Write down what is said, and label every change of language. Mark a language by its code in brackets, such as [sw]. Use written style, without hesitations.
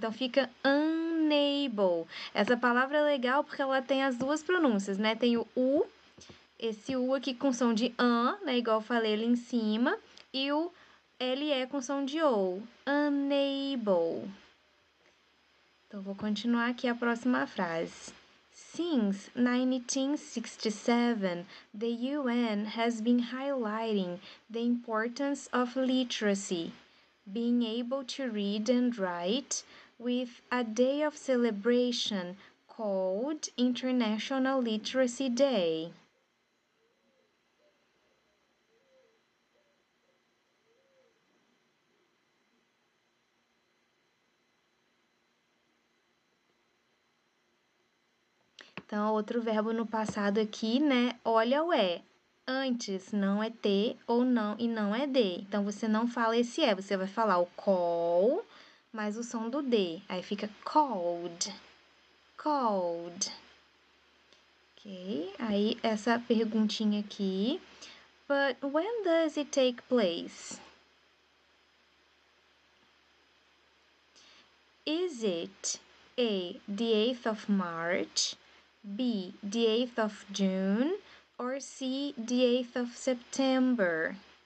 [pt] Então fica unable. Essa palavra é legal porque ela tem as duas pronúncias, né? Tem o U, esse U aqui com som de né? Igual eu falei ali em cima. E o LE com som de OU. Unable. Então, vou continuar aqui a próxima frase. [en] Since 1967, the UN has been highlighting the importance of literacy, being able to read and write, with a day of celebration called International Literacy Day. [pt] Então, outro verbo no passado aqui, né? Olha o é. Antes não é ter ou não e não é de. Então, você não fala esse é, você vai falar o call, mais o som do D. Aí fica cold, cold. Ok? Aí, essa perguntinha aqui. [en] But when does it take place? Is it A, the 8th of March, B, the 8th of June, or C, the 8th of September?